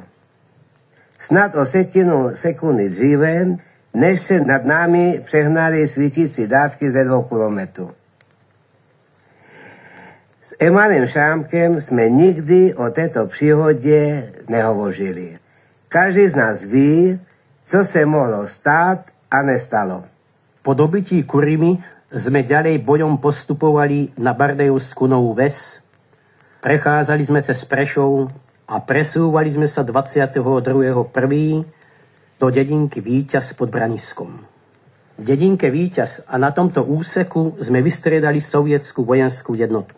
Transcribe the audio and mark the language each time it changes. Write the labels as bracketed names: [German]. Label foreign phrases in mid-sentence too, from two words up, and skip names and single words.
[Czech] Snad o 1/10 sekundy dříve, než se nad námi přehnali svítící dávky ze 2 kilometrů. S Emilem Šrámkem jsme nikdy o této příhodě nehovořili. Každý z nás ví, co se mohlo stát a nestalo. [Slovak] Po dobytí Kurimi sme ďalej bojom postupovali na Bardejovskú Novú Ves, prechádzali sme cez Prešov a presúvali sme sa 22.1. do dedinky Víťaz pod Braniskom. V dedinke Víťaz a na tomto úseku sme vystriedali sovietskú vojenskú jednotku.